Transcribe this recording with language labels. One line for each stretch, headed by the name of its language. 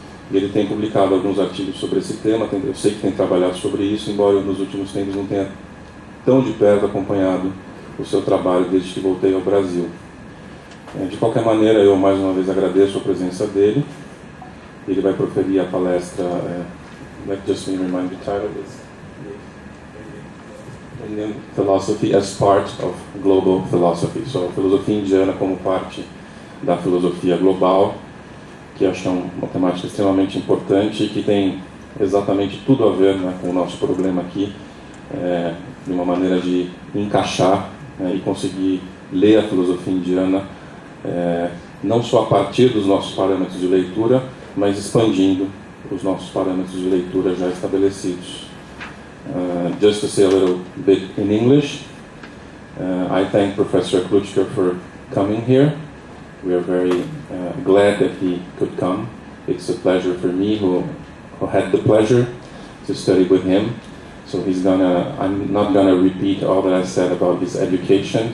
Portuguese: E ele tem publicado alguns artigos sobre esse tema. Eu sei que tem trabalhado sobre isso, embora eu nos últimos tempos não tenha tão de perto acompanhado o seu trabalho desde que voltei ao Brasil. De qualquer maneira, eu mais uma vez agradeço a presença dele. Ele vai proferir a palestra.
English: Let just me remind the title is Indian Philosophy as Part of Global Philosophy.
Portuguese: So, a filosofia indiana como parte da filosofia global, que acho uma temática extremamente importante e que tem exatamente tudo a ver, né, com o nosso problema aqui, de uma maneira de encaixar, e conseguir ler a filosofia indiana não só a partir dos nossos parâmetros de leitura, mas expandindo os nossos parâmetros de leitura já estabelecidos.
English: Just to say a little bit in English, I thank Professor Aklujkar for coming here. We are very glad that he could come. It's a pleasure for me, who had the pleasure to study with him. So I'm not gonna repeat all that I said about his education.